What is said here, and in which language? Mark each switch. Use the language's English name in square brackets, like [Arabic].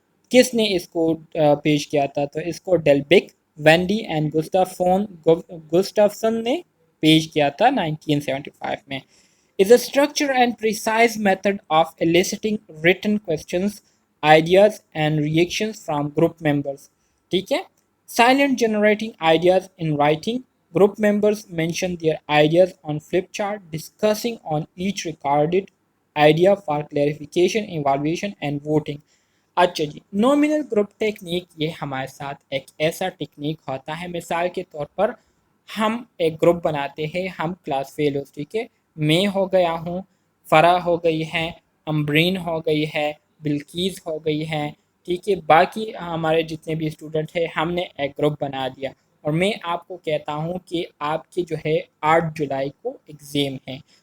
[Urdu] کس نے اس کو پیش کیا تھا؟ تو اس کو ڈیلبک، وینڈی اینڈ گسٹافسن نے پیش کیا تھا 1975 میں۔ [English] is a structure and precise method of eliciting written questions, ideas and reactions from group members. [Urdu] ٹھیک ہے، [English] silent generating ideas in writing. Group members mention their ideas on flip chart, discussing on each recorded idea for clarification, evaluation and voting. [Urdu] اچھا جی، nominal group technique یہ ہمارے ساتھ ایک ایسا technique ہوتا ہے، مثال کے طور پر ہم ایک گروپ بناتے ہیں، ہم کلاس فیلوز، ٹھیک ہے، میں ہو گیا ہوں، فرح ہو گئی ہے، امبرین ہو گئی ہے، بلکیز ہو گئی ہے، ٹھیک ہے، باقی ہمارے جتنے بھی اسٹوڈنٹ ہیں ہم نے ایک گروپ بنا دیا، اور میں آپ کو کہتا ہوں کہ آپ کے جو ہے 8 جولائی کو ایگزام ہے،